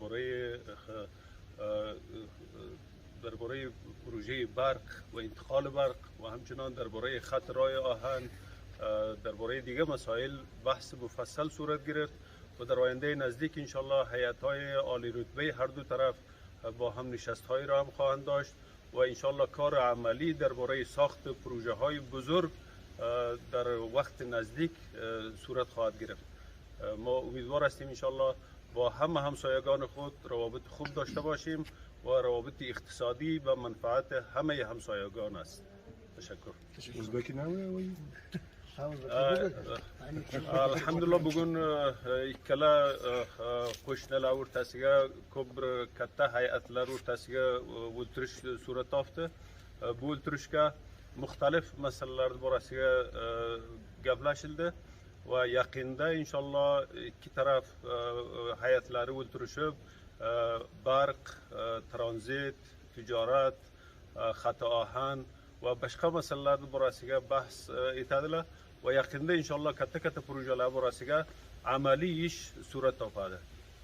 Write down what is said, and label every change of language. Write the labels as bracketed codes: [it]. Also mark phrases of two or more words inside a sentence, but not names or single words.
[fa] درباره پروژه برق و انتقال برق و همچنان درباره خط راه آهن، درباره دیگه مسائل بحث مفصل صورت گرفت و در آینده نزدیک انشالله هیئت‌های عالی رتبه هر دو طرف با هم نشست‌هایی را هم خواهند داشت و انشالله کار عملی درباره ساخت پروژه‌های بزرگ در وقت نزدیک صورت خواهد گرفت. ما امیدوار هستیم انشالله با همسایگان خود روابط خوب داشته باشیم و روابط اقتصادی به منفعت همه همسایگان است. تشکر. [uz] الحمدلله bugün ikkala qo'shnilar o'rtasiga ko'p bir katta hay'atlar o'rtasiga o'tirish surat topdi. Bu o'tirishga muxtalif masalalar borasiga gaplashildi va yaqinda inshaalloh ikki taraf hay'atlari o'tirishib barq, tranzit, tijorat, xat ohan va boshqa masalalar borasiga bahs etadilar va yaqinda inshaalloh katta projelar borasiga amaliy ish surat topadi.